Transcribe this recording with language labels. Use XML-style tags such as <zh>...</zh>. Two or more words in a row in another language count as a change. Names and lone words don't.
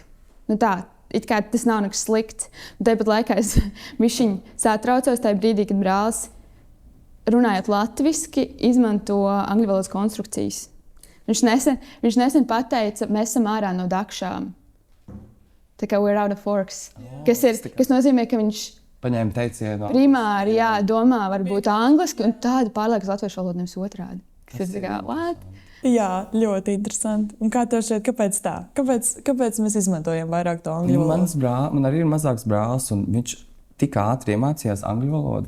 <lv>It kā tas nav nekas slikts. Tāpat laikā es bišķiņ satraucos tajā brīdī, kad brālis, runājot latviski, izmanto angļu valodas konstrukcijas. Viņš nesen pateica, mēs esam ārā no dakšām. Tā kā</lv> <en>we're out of forks.</en> <lv>Kas nozīmē, ka viņš paņēma teicienu. Primāri, domā varbūt angliski, un tāda pārliekas latviešu valoda nevis otrādi. Kas ir what? Jā, ļoti interesanti. Un kā tev šķiet, kāpēc tā? Kāpēc mēs izmantojam vairāk to angļu valodu? Man arī ir mazāks brālis, un viņš tik ātri iemācījās angļu valodu.</lv>